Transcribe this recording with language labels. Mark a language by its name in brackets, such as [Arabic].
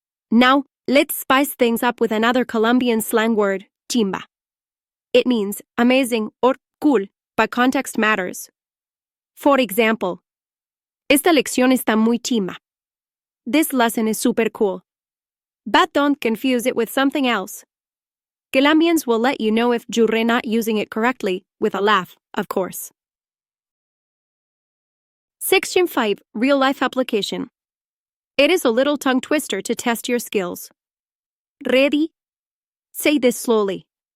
[English] Now, let's spice things up with another Colombian slang word, chimba. It means amazing or cool, but context matters. For example, [Spanish] esta lección está muy chimba. [English] This lesson is super cool. But don't confuse it with something else. Colombians will let you know if you're not using it correctly, with a laugh, of course. Section 5. Real-life application. It is a little tongue twister to test your skills. Ready? Say this slowly.